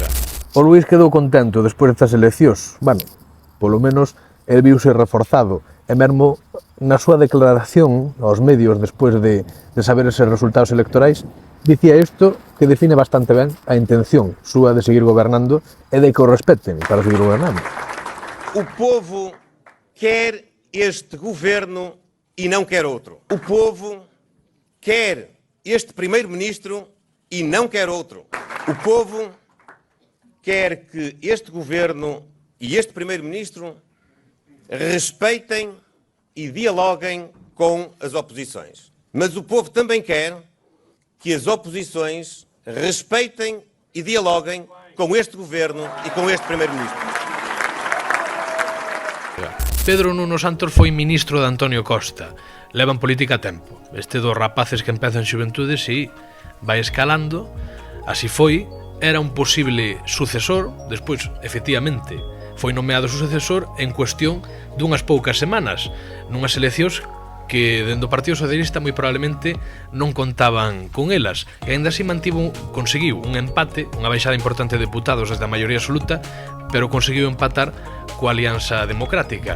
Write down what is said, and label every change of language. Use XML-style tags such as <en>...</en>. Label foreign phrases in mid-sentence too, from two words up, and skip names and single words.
<gl>O Luís quedou contento despois destas eleccións. Bueno, polo menos el viuse reforzado, e mesmo na súa declaración aos medios despois de saber eses resultados electorais, dicía isto que define bastante ben a intención súa de seguir gobernando e de que o respeten para seguir gobernando.</gl> <pt>O povo quer este governo e não quer outro. O povo quer este primeiro-ministro e não quer outro. O povo quer que este governo e este primeiro-ministro respeitem e dialoguem com as oposições. Mas o povo também quer que as oposições respeitem e dialoguem com este governo e com este primeiro-ministro.</pt> <gl>Pedro Nuno Santos foi ministro de Antonio Costa. Leva en política tempo. Este dos rapaces que empezan xuventude, si, vai escalando. Así foi, era un posible sucesor, despois, efectivamente, foi nomeado sucesor en cuestión dunhas poucas semanas, nunhas eleccións que dentro do Partido Socialista moi probablemente non contaban con elas, e aínda así conseguiu un empate, unha baixada importante de deputados desde a maioría absoluta, pero conseguiu empatar coa Alianza Democrática.</gl>